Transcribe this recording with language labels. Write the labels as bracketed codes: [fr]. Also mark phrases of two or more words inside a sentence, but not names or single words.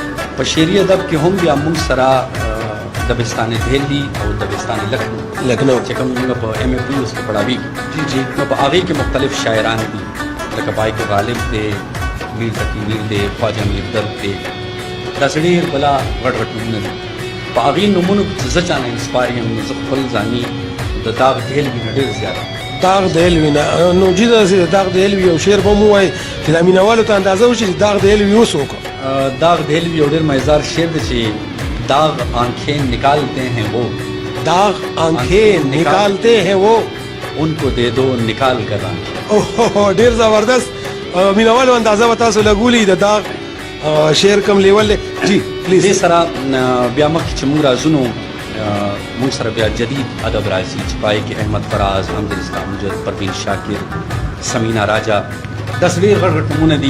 [ps] په شعري ادب کې هم بیا موږ سره دبستان دهلی او دبستان لکھنؤ چې کوم موږ په ایم اے پی اوس کې پڑھاویږي جی جی نو په هغې کې مختلف شاعران دي لکه بایق غالب دی میر تقي میر دی خواجه امیر درد دی داسې ډېر بلا غټ غټ نومونه دي په هغې نومونو چې زه چا نه انسپایر یم نو زه خپل ځاني د داغ دهلوي نه ډېر زیات داغ دهلوي نه نو جی داسې داغ دهلوي یو شعر به مو وایي چې د مینهوالو ته اندازه وشي چې داغ دهلوي اوس وکړه. داغ دهلوي یو ډېر مزدار شعر دی چې داغ [ur] آنکھیں نکالتے ہیں وہ داغ آنکھیں نکالتے ہیں وہ ان کو دے دو نکال کر ران. [ps] اوه ډیر زبردست مینوالو اندازه به تاسو لګولې د دا شعر کم لیول دی جی دې پلیز سره بیا مخکې چې موږ راځو موږ سره بیا جدید ادب راځي چې پای کې احمد فراز، حمد اسلام مجد، پروین شاکر، سمینا راجا، داس ډېر غټ غټ نومونه دي